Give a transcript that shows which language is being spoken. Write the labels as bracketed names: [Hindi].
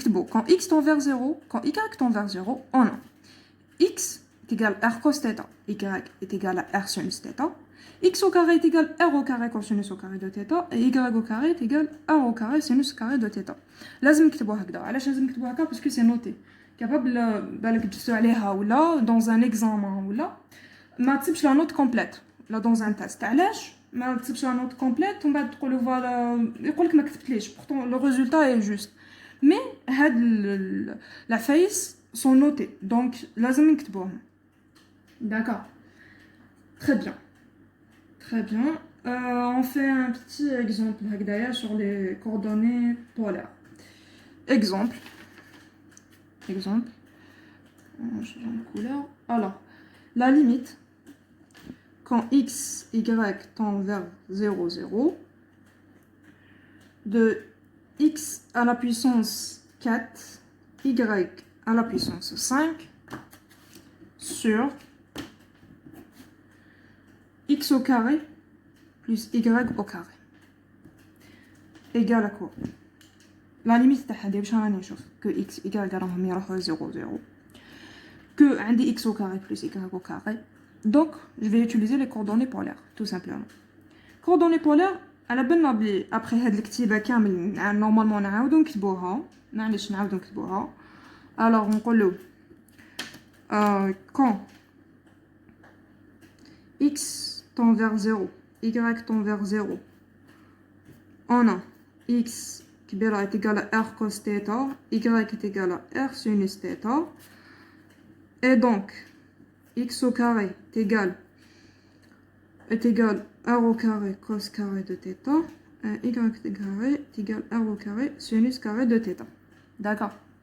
[French] Quand x tend vers 0, quand y tend vers 0, on a x est égal à r cos θ, y est égal à r sinus θ, x au carré est égal à r au carré cosinus au carré de θ, et y au carré est égal à r au carré sinus carré de θ. [Arabic] لازم نكتبوها هكذا. علاش لازم نكتبوها هكا؟ [French] parce que c'est noté. Capable [Arabic] بالك تجسوا عليها ولا [French] dans un examen [Arabic] ولا ما تسيبش [French] la note complète là dans un test. [Arabic] علاش ما تسيبش [French] la note complète [Arabic] ومن بعد تقولوا فوالا يقولك ما كتبتليش [French] pourtant le résultat est juste. Mais هاد la face sont notées donc [Arabic] لازم نكتبوهم. [French] D'accord. Très bien. Très bien. On fait un petit exemple d'ailleurs sur les coordonnées polaires. Exemple. Exemple. On change de couleur. Alors, la limite, quand x, y tend vers 0, 0, de x à la puissance 4, y à la puissance 5, sur x au carré plus y au carré égale à quoi? La limite que x, y [Arabic] راهم يروحوا [French] 0, 0 que عندي x au carré plus y au carré. Donc je vais utiliser les coordonnées polaires tout simplement. [Arabic] Coordonnées polaires على بالنا بلي après هاد الكتيبه كامل normalement نعاودو نكتبوها. معليش نعاودو نكتبوها. [French] Alors نقولو quand x tend vers 0, y tend vers 0, on a x est égal à r cos θ, y est égal à r sinus θ, et donc x au carré est égal à r au carré cos carré de θ, et y carré est égal à r au carré sinus carré de θ. D'accord.